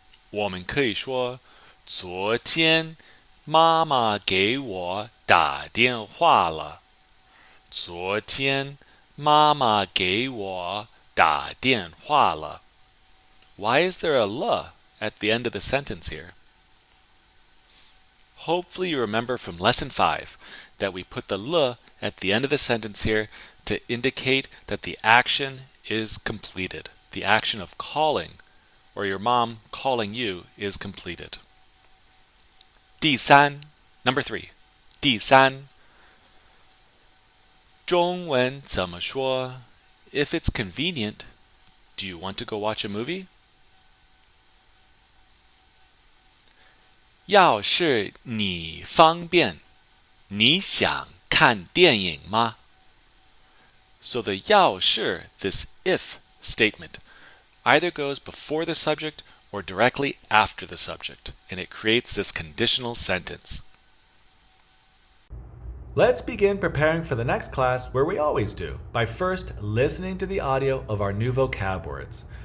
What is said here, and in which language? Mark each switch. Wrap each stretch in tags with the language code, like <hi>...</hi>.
<zh>我们可以说昨天妈妈给我打电话了。昨天妈妈给我打电话了。</zh> <en>Why is there a "了" at the end of the sentence here? Hopefully you remember from Lesson 5 that we put the "了" at the end of the sentence here to indicate that the action is completed. The action of calling, or your mom calling you, is completed.</en> <zh>第三</zh> <en>Number 3.</en> <zh>第三中文怎么说?</zh> <en>If it's convenient, do you want to go watch a movie?</en> <zh>要是你方便，你想看电影吗?</zh> <en>So the 要是, this if statement, either goes before the subject or directly after the subject, and it creates this conditional sentence. Let's begin preparing for the next class where we always do, by first listening to the audio of our new vocab words.</en>